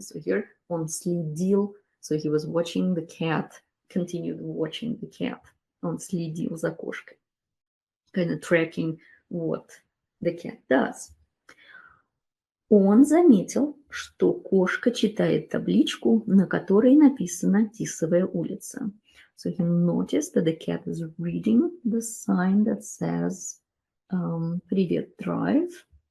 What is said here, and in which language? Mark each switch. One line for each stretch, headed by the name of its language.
English: So here
Russian: он следил,
English: so he was watching the cat, continued watching the cat.
Russian: Он следил за кошкой.
English: Kind of tracking what the cat does.
Russian: Он заметил, что кошка читает табличку, на которой написано «Тисовая улица».
English: So he noticed that the cat is reading the sign that says «Привет, Drive».